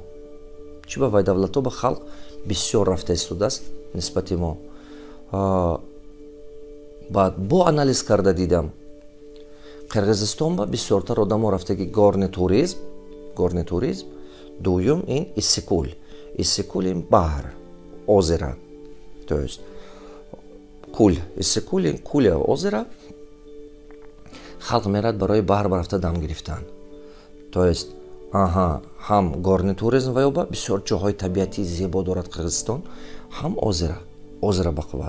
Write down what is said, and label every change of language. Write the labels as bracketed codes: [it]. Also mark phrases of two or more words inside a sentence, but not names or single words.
[tg] Чӣ ба вай давлато ба халқ бисёр рафта истудааст нисбати мо. Баъд бо анализ карда дидам Қирғизистон ба бисёртар одамо рафтаги [ru] горни туризм, [tg] дуюм ин Иссикул. Иссикул ин баҳр, [ru] озера. То есть [tg] кул, Иссикул ин куля озера. Халқ мерад барои баҳр рафта дам гирифтан. [ru] То есть [tg] ҳам [ru] горни туризм [tg] ва ёба бисёр ҷоҳои табиати зебо дорад Қирғизистон, ҳам озера бақувад.